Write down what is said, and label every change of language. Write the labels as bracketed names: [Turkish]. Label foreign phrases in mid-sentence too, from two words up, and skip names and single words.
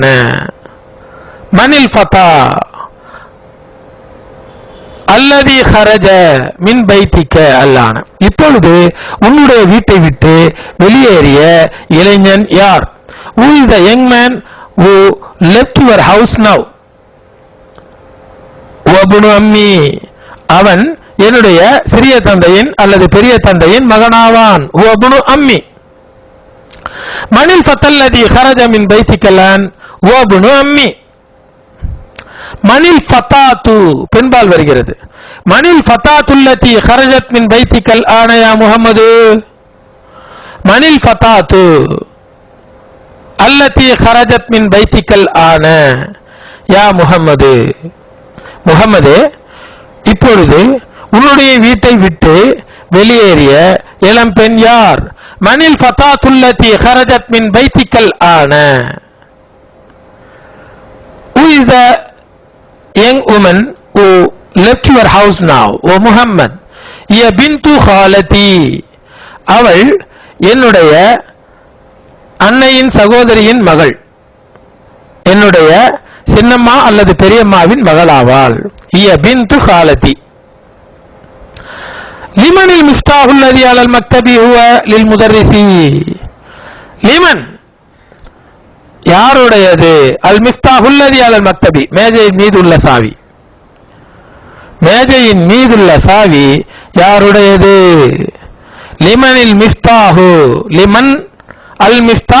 [Arabic] من الفتى الذي خرج من بيتك الآن? [Tamil] இப்பொழுது உன்னுடைய வீட்டை விட்டு வெளியேறிய இளைஞன் யார்? [English] Who is the young man who left your house now? [Arabic] وابن أمي, [Tamil] அவன் என்னுடைய சிறிய தந்தையின் அல்லது பெரிய தந்தையின் மகனாவான். [Arabic] وابن عمي. من الفتى الذي خرج من بيتك الآن وابن عمي. من الفتاة [Tamil] பெண்பால் வருகிறது. [Arabic] من الفتاة التي خرجت من بيتك الآن يا محمد. من الفتاة التي خرجت من بيتك الآن يا محمد. [Tamil] முஹம்மதே, இப்பொழுது உன்னுடைய வீட்டை விட்டு வெளியேறிய இளம் பெண் யார்? [Arabic] من الفتاة التي خرجت من بيتك الآن. [English] Who is the young woman who left your house now? [Arabic] O Muhammad, هي بنت خالتي. [Tamil] அவள் என்னுடைய அன்னையின் சகோதரியின் மகள், என்னுடைய சின்னம்மா அல்லது பெரியம்மாவின் மகளாவாள். [Arabic] هي بنت خالتي. لمن المفتاح الذي على المكتب هو للمدرس. [Tamil] لمن யாருடையது? [Arabic] المفتاح الذي على المكتب, [Tamil] மேஜையின் மீதுள்ள சாவி. மேஜையின் மீதுள்ள சாவி யாருடையது? [Arabic] لمن المفتاح. لمن المفتاح.